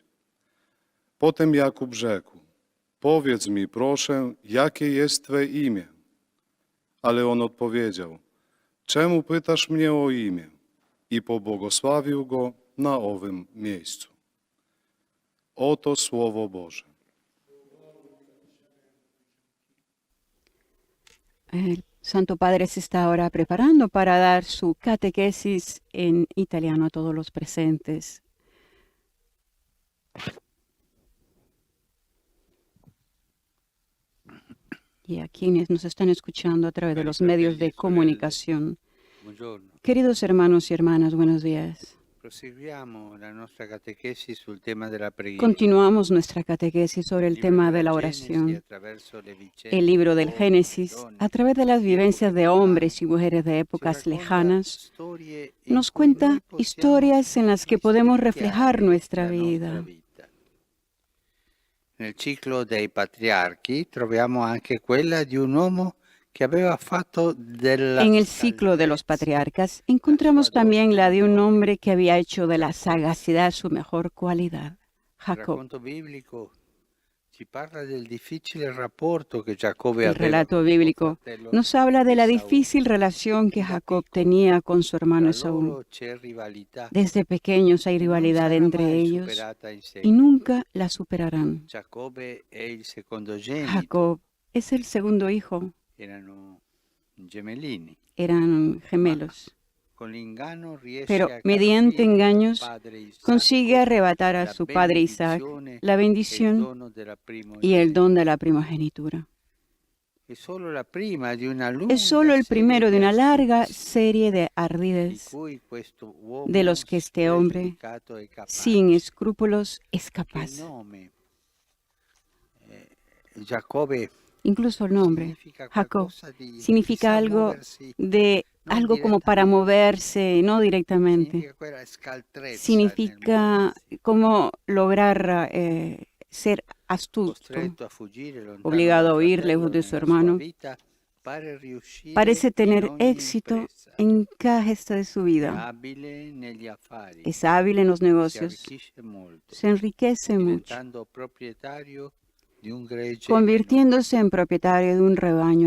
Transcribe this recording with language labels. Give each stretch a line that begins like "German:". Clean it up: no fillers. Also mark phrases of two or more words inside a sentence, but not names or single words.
Polish: Potem Jakub rzekł, powiedz mi, proszę, jakie jest Twe imię? Ale on odpowiedział, czemu pytasz mnie o imię? I pobłogosławił go na owym miejscu. Oto Słowo Boże.
Spanish: El Santo Padre se está ahora preparando para dar su catequesis en italiano a todos los presentes. Y a quienes nos están escuchando a través de los medios de comunicación.
Italian: Buongiorno.
Spanish: Queridos hermanos y hermanas, buenos días.
Italian: Proseguiamo la nostra catechesi sul tema della preghiera.
Spanish: Continuamos nuestra catequesis sobre el tema de la oración. El libro del Génesis, a través de las vivencias de hombres y mujeres de épocas lejanas, nos cuenta historias en las que podemos reflejar nuestra vida.
Italian: Nel ciclo dei patriarchi troviamo anche quella di un uomo que aveva fatto della
Spanish: En el ciclo de los patriarcas encontramos también la de un hombre que había hecho de la sagacidad su mejor cualidad,
Italian: Il Jacob. racconto biblico ci parla del difficile rapporto che Giacobbe
Spanish: El
Italian: aveva
Spanish: relato
Italian: con suo
Spanish: bíblico
Italian: fratello
Spanish: nos habla de la Esaú. difícil relación que Jacob tenía con su hermano
Italian: Tra Esaú. loro c'è rivalità
Spanish: Desde pequeños hay
Italian: che non
Spanish: rivalidad
Italian: sarà
Spanish: entre
Italian: mai
Spanish: ellos
Italian: superata in
Spanish: y
Italian: seguito.
Spanish: nunca la superarán.
Italian: Giacobbe è il secondogenito,
Spanish: Jacob es el segundo hijo,
Italian: erano gemellini.
Spanish: eran gemelos,
Italian: Con l'inganno riesce
Spanish: pero
Italian: a
Spanish: mediante
Italian: carpire al
Spanish: engaños
Italian: padre Isacco
Spanish: consigue arrebatar a
Italian: la
Spanish: su padre Isaac
Italian: benedizione
Spanish: la
Italian: e il
Spanish: bendición
Italian: dono della
Spanish: y el
Italian: primogenitura.
Spanish: don de la primogenitura.
Italian: È solo la prima di una lunga
Spanish: Es solo el
Italian: serie
Spanish: primero de
Italian: di
Spanish: una larga
Italian: astuzie
Spanish: serie de
Italian: di
Spanish: ardides
Italian: cui questo uomo
Spanish: de los que este hombre,
Italian: spregiudicato è capace.
Spanish: sin escrúpulos, es
Italian: Che il
Spanish: capaz.
Italian: nome Giacobbe
Spanish: Incluso el nombre,
Italian: significa
Spanish: Jacob,
Italian: qualcosa di
Spanish: significa
Italian: chissà
Spanish: algo
Italian: muoversi,
Spanish: de
Italian: non
Spanish: algo como para
Italian: direttamente,
Spanish: moverse, no directamente.
Italian: significa quella scaltrezza nel
Spanish: Significa
Italian: muoversi,
Spanish: como lograr ser astuto,
Italian: costretto a fuggire lontano
Spanish: obligado a
Italian: dal
Spanish: huir
Italian: fratello
Spanish: lejos de su
Italian: nella sua
Spanish: hermano.
Italian: vita, pare riuscire
Spanish: Parece
Italian: in
Spanish: tener
Italian: ogni
Spanish: éxito
Italian: impresa,
Spanish: en cada gesta de su
Italian: è
Spanish: vida.
Italian: abile negli affari,
Spanish: Es hábil en los
Italian: si
Spanish: negocios,
Italian: arricchisce molto,
Spanish: se enriquece mucho,
Italian: diventando proprietario di un gregge
Spanish: convirtiéndose en propietario de un rebaño